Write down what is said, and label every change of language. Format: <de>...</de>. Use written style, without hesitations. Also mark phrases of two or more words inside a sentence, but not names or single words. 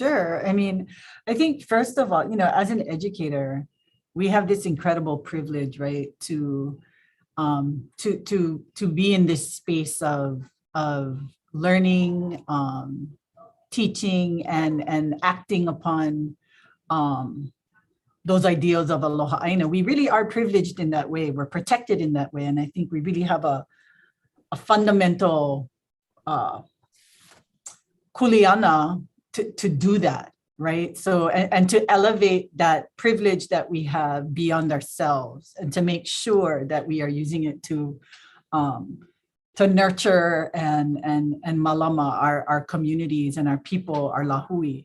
<en>I mean, I think first of all, you know, as an educator, we have this incredible privilege, right, to be in this space of learning, teaching, and acting upon those ideals of</en> <haw>aloha ʻāina.</haw> <en>We really are privileged in that way. We're protected in that way. And I think we really have a fundamental kuleana to do that, right? So, and to elevate that privilege that we have beyond ourselves, and to make sure that we are using it to nurture and malama our communities and our people, our lāhui.</en>